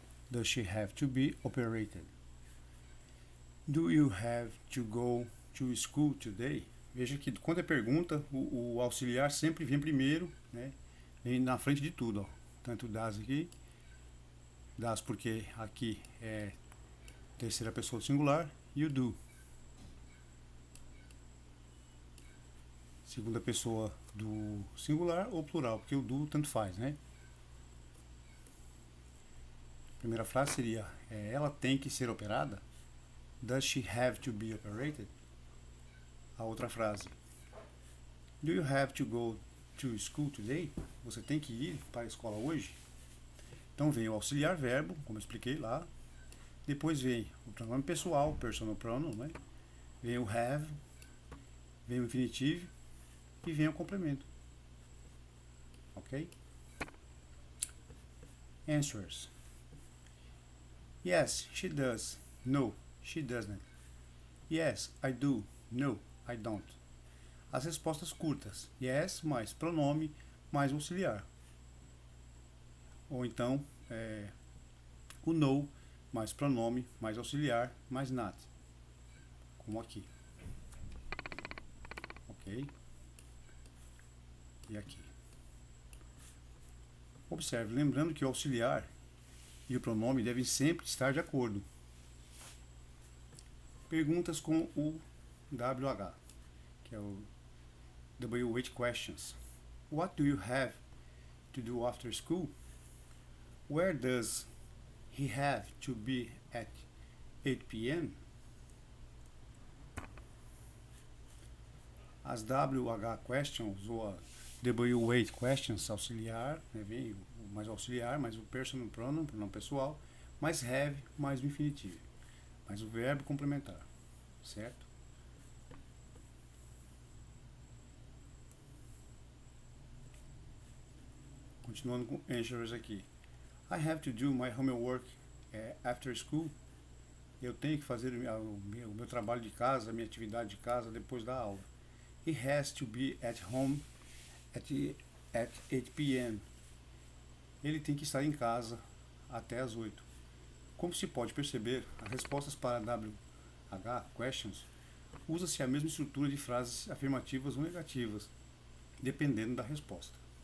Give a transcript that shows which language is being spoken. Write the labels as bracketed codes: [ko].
[en] Does she have to be operated? Do you have to go to school today? [pt] Veja que quando é pergunta, o auxiliar sempre vem primeiro, né? Vem na frente de tudo, ó. Tanto das aqui, das porque aqui é terceira pessoa do singular, e o do, segunda pessoa do singular ou plural, porque o do tanto faz, né? A primeira frase seria, ela tem que ser operada? [en] Does she have to be operated? [pt] A outra frase, [en] do you have to go to school today? [pt] Você tem que ir para a escola hoje? Então vem o auxiliar verbo, como eu expliquei lá. Depois vem o pronome pessoal, personal pronoun, né? Vem o have, vem o infinitivo e vem o complemento. Ok? [en] Answers. Yes, she does. No, she doesn't. Yes, I do. No, I don't. [pt] As respostas curtas. Yes mais pronome mais auxiliar. Ou então, o no mais pronome mais auxiliar mais not. Como aqui. Ok? E aqui. Observe, lembrando que o auxiliar e o pronome devem sempre estar de acordo. Perguntas com o WH, que é o WH questions. [en] What do you have to do after school? Where does he have to be at 8 p.m.? [pt] As WH questions ou a WH questions auxiliar, né, vem mais auxiliar, mais o personal pronoun, pronome pessoal, mais have, mais o infinitivo, mais o verbo complementar, certo? Continuando com answers aqui. [en] I have to do my homework after school. [pt] Eu tenho que fazer o meu trabalho de casa, a minha atividade de casa depois da aula. [en] He has to be at home at 8 p.m. [pt] Ele tem que estar em casa até às 8. Como se pode perceber, as respostas para WH, questions, usa-se a mesma estrutura de frases afirmativas ou negativas, dependendo da resposta.